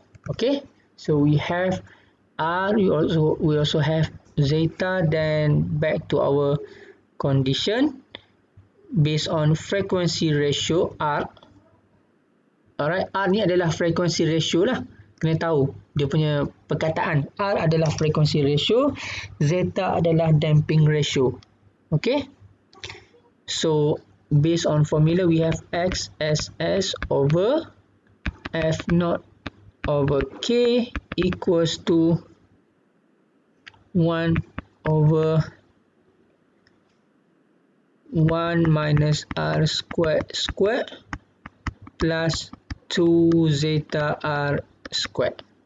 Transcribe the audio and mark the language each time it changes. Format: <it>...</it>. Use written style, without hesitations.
<en>Okay, so we have R, we also have zeta. Then back to our condition based on frequency ratio R.</en> <ms>Alright, R ni adalah frequency ratio lah. Kena tahu dia punya perkataan. R adalah frequency ratio, zeta adalah damping ratio.</ms> <en>Okay, so based on formula we have XSS over F naught over K equals to 1 over 1 minus R squared plus 2 zeta R squared.</en>